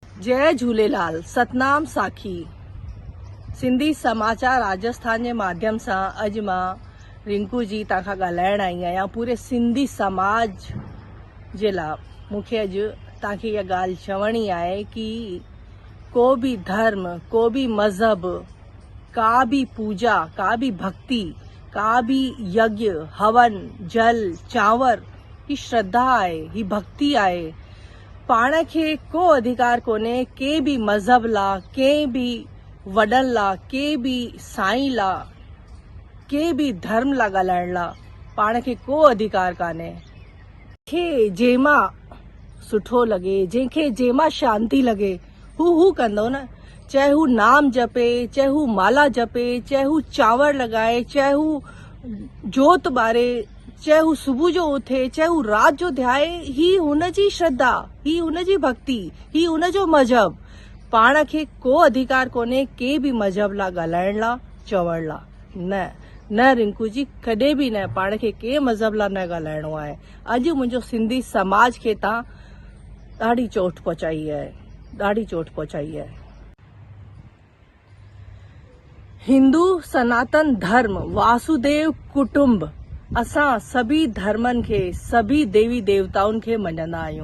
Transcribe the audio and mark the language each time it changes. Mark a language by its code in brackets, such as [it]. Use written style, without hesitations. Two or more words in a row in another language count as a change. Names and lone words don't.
[sd] जय झूलेलाल। सतनाम साखी। सिंधी समाचार राजस्थान के माध्यम से अज मां रिंकू जी तव्हां खां ॻाल्हाइण आई आहियां। पूरे सिंधी समाज जे लाइ मूंखे अज तव्हांखे इहा ॻाल्हि चवणी आहे कि को भी धर्म, को भी मज़हब, का भी पूजा, का भी भक्ति, का भी यज्ञ, हवन, जल, चांवर, ही श्रद्धा आहे, ही भक्ति आहे। पाण खे को अधिकार कोन्हे के भी मज़हब ला, के भी वडन ला, के भी साईं ला, के भी धर्म ला ॻाल्हाइण ला पाण खे को अधिकार कान्हे। खे जंहिंमां सुठो लगे, जंहिंखे जंहिंमां शांति लगे हू कंदो न। चाहे हू नाम जपे, चाहे हू माला जपे, चाहे हू चांवर लगाए, चाहे हू जोत ॿारे, चाहे हू सुबह जो उथे, चाहे हू रात जो ध्याए, ही हुनजी श्रद्धा, ही हुनजी भक्ति, ही हुनजो मजहब। पाण खे को अधिकार कोन्हे के भी मजहब ला ॻाल्हाइण ला, चवण ला। न रिंकू जी, कॾहिं भी न। पाण खे के मजहब ला न ॻाल्हाइणो आहे। अॼु मुंहिंजो सिंधी समाज खे तव्हां ॾाढी चोट पहुचाई आहे, ॾाढी चोट पहुचाई आहे। हिंदू सनातन धर्म वासुदेव कुटुंब, असां सभी धर्मन खे, सभी देवी देवताउन खे मञंदा आहियूं।